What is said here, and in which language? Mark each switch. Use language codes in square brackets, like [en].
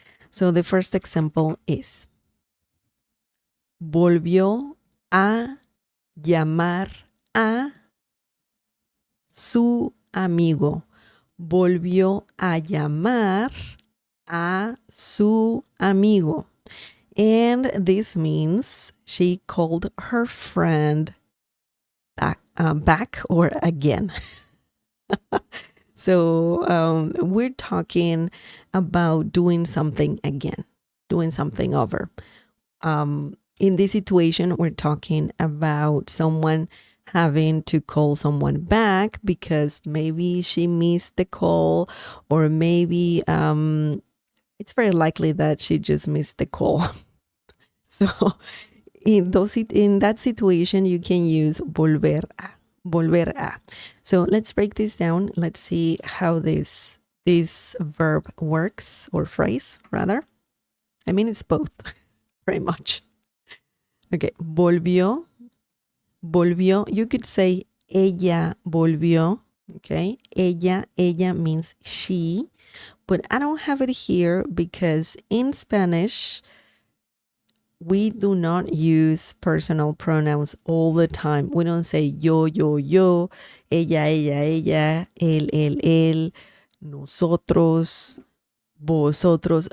[en] So the first example is, [es] volvió a llamar a su amigo. Volvió a llamar a su amigo. [en] And this means she called her friend back or again. So we're talking about doing something again, doing something over. In this situation, we're talking about someone having to call someone back because maybe she missed the call, or maybe it's very likely that she just missed the call. So in that situation, you can use volver a, volver a. So let's break this down. Let's see how this verb works, or phrase rather. I mean, it's both pretty much. Okay, volvió, volvió. You could say ella volvió. Okay, ella means she, but I don't have it here because in Spanish, we do not use personal pronouns all the time. We don't say [es] yo, ella, él, él, nosotros, vosotros.